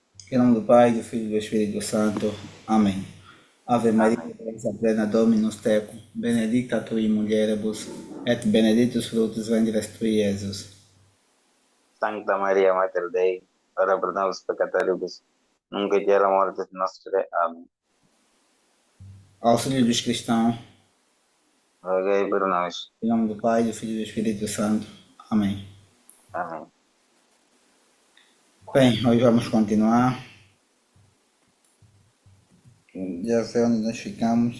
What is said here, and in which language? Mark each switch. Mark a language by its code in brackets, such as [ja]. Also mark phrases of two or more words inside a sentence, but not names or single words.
[pt] Em nome do Pai, do Filho e do Espírito Santo. Amém. Ave Maria, Amém. graça plena, [la] Dominus tecum, benedicta tui in mulieribus, et benedictus fructus ventris tui, Iesus. Sancta Maria, Mater Dei, ora pro nobis peccatoribus, nunc et hora mortis nostre. [pt] Amém. Auxílio dos cristãos. Rogai por nós. Em nome do Pai, do Filho e do Espírito Santo. Amém. Amém. Bem, hoje vamos continuar. Já sei onde nós ficamos.